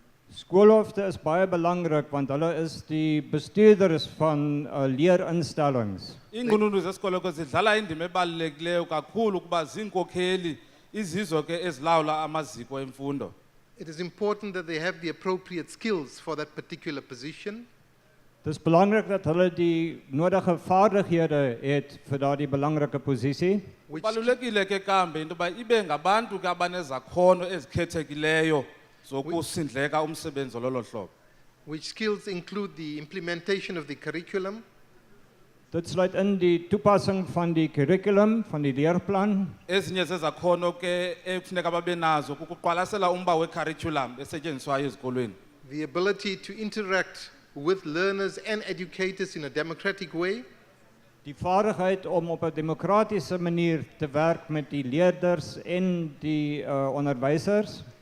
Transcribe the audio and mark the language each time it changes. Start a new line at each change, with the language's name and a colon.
Afrikaans: Skoolhoofde is baie belangrik want hulle is die bestuurders van leerinstellings.
Xhosa: Iinqununu zesikolo ke zidlala indima ebalulekileyo kakhulu kuba ziinkokheli izizo ke ezilawula amaziko emfundo.
English: It is important that they have the appropriate skills for that particular position.
Afrikaans: Dis belangrik dat hulle die nodige vaardighede het vir daardie belangrike posisie.
Xhosa: Balulekile ke kambe into ba ibe ngabantu ke abanezakhono ezikhethekileyo zokusindleka umsebenzi lolo hlobo.
English: Which skills include the implementation of the curriculum.
Afrikaans: Dit sluit in die toepassing van die curriculum, van die leerplan.
Xhosa: Ezinye zezakhono ke ekufuneka babe nazo kukuqwalasela umba we-curriculum esetyenziswayo ezikolweni.
English: The ability to interact with learners and educators in a democratic way.
Afrikaans: Die vaardigheid om op 'n demokratiese manier te werk met die leerders en die onderwysers.